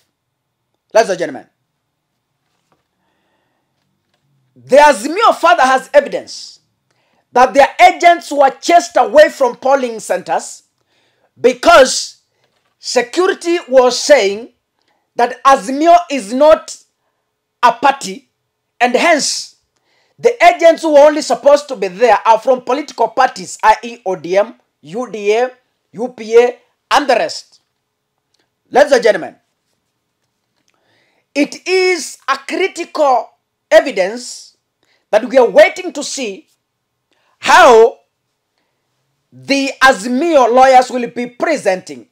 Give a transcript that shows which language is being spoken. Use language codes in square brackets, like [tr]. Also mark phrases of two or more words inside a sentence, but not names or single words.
[en] Ladies and gentlemen, the Azimio father has evidence that their agents were chased away from polling centers because security was saying that Azimio is not a party, and hence the agents who are only supposed to be there are from political parties, i.e. ODM, UDA, UPA, and the rest. Ladies and gentlemen, it is a critical evidence that we are waiting to see how the Azimio lawyers will be presenting.